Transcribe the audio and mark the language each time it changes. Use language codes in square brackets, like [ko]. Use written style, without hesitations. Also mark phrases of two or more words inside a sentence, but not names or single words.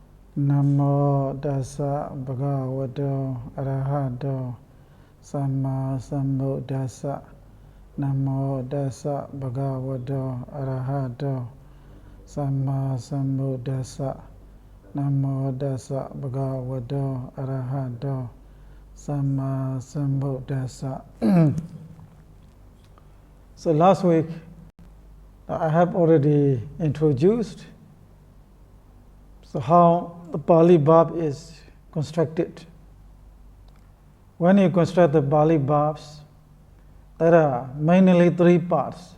[pi] Namo Dasa Bhagavato Arahato Samma Sambuddhassa. Namo Dasa Bhagavato Arahato Samma Sambuddhassa. Namo Dasa Bhagavato Arahato Samma Sambuddhassa. [en] So last week I have already introduced how the Pali Bab is constructed. When you construct the Pali Babs, there are mainly three parts.